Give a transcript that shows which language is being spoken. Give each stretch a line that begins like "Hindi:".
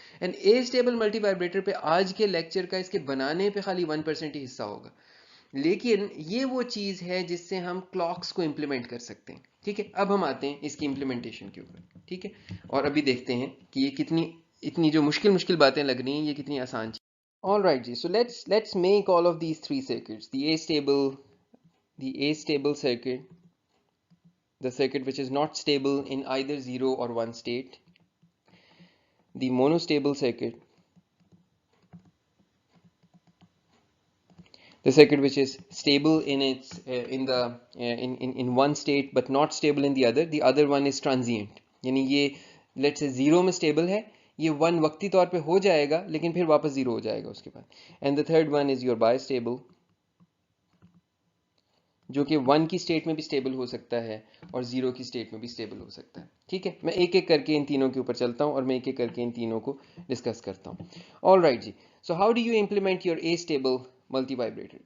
Hindi: And A stable multivibrator पे आज के लेक्चर का, इसके बनाने पे खाली 1% ही हिस्सा होगा, लेकिन ये वो चीज़ है जिससे हम क्लॉक्स को इम्प्लीमेंट कर सकते हैं। ठीक है, अब हम आते हैं इसकी इम्प्लीमेंटेशन के ऊपर। ठीक है, और अभी देखते हैं कि ये कितनी, इतनी जो मुश्किल मुश्किल बातें लग रही हैं, ये कितनी आसान चीज़।
English: all right जी, so let's make all of these 3 circuits, the A-stable circuit, the circuit which is not stable in either 0 or 1 state, the monostable circuit, the circuit which is stable in its in one state but not stable in the other one is transient,
Hindi: यानी ये let's say 0 में stable है, ये 1 वक्ती तौर पे हो जाएगा लेकिन फिर वापस 0 हो जाएगा उसके बाद।
English: and the third one is your bistable,
Hindi: जो कि 1 की स्टेट में भी स्टेबल हो सकता है और 0 की स्टेट में भी स्टेबल हो सकता है। ठीक है, मैं एक एक करके इन तीनों के ऊपर चलता हूँ और मैं एक एक करके इन तीनों को डिस्कस करता हूँ।
English: All right जी, so how do you implement your astable multivibrator?